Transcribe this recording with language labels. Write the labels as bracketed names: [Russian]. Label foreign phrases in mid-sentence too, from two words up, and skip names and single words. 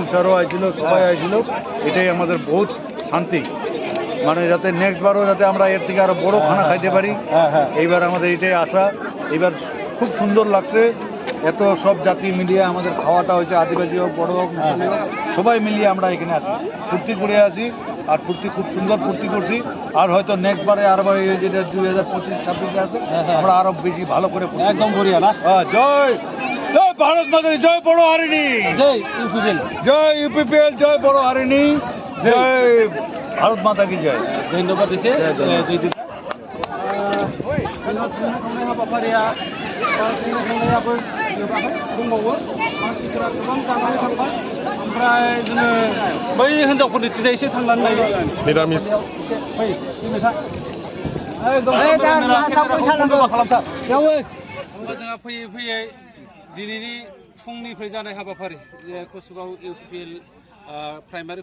[Bangla] স্যারও আইছিল সবাই আইছিল এটাই আমাদের বহুত শান্তি মানে যাতে নেক্সট বারও যাতে আমরা এর থেকে আরো বড় খানা খাইতে পারি এইবার আমাদের এটাই আশা এইবার খুব সুন্দর লাগছে এত সব জাতি মিলিয়ে আমাদের খাওয়াটা হয়েছে আদিবাসী হোক বড় হোক মুসলিম হোক সবাই মিলিয়ে আমরা এখানে আছি ফুর্তি করে আসি আর ফুর্তি খুব সুন্দর ফুর্তি করছি আর হয়তো নেক্সট বারে আরো যেটা 2025-26 আছে আমরা আরো বেশি ভালো করে একদম বড়িয়া না জয় জয় ভারত মাতা জয় বড় হারিণী জয় ইউপিপিএল জয় ইউপিপিএল জয় বড় হারিণী জয় ভারত [Hindi] माता की जय [Bodo] धन्यवाद एसे जयदीप हाबाफारिया संनायाबो दंबावो मानसिफोरा गोबां जानानै थांबाय ओमफ्राय जोङो बै हिनजावफोरनि थिंजाय एसे थांनानै नायो निरामिस फै नोंथां खालामथार जोंहा फैयै फैयै दिनैनि फुंनिफ्राय जानाय हाबाफारि जे कोचुगांव इउपिपिएल प्राइमारि